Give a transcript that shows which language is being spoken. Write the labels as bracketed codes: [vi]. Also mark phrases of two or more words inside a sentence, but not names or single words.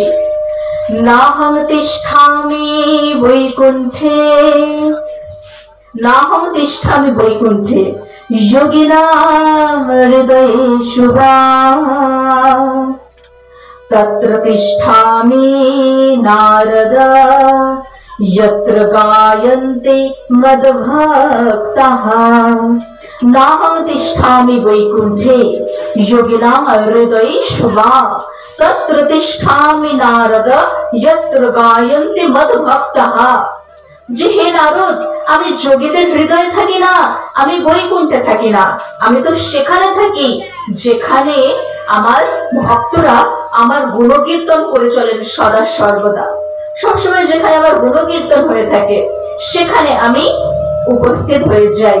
[sa] নাহং তিষ্ঠামি বৈকুণ্ঠে, নাহং তিষ্ঠামি বৈকুণ্ঠে যোগিনাম হৃদয়েষু বা তত্র তিষ্ঠামি নারদ यत्र गायन्ते मद्भक्ताः। नाहं तिष्ठामि वैकुण्ठे योगिनां हृदयेषु वा तत्र तिष्ठामि नारद यत्र गायन्ते मद्भक्ताः। [bn] যে হে নারদ, আমি যোগীদের হৃদয়ে থাকি না, আমি বৈকুণ্ঠে থাকি না, আমি তো সেখানে থাকি যেখানে আমার ভক্তরা আমার গুণকীর্তন করে চলেন সদা সর্বদা। সবসময় যেখানে আমার গুণকীর্তন হয়ে থাকে সেখানে আমি উপস্থিত হয়ে যাই।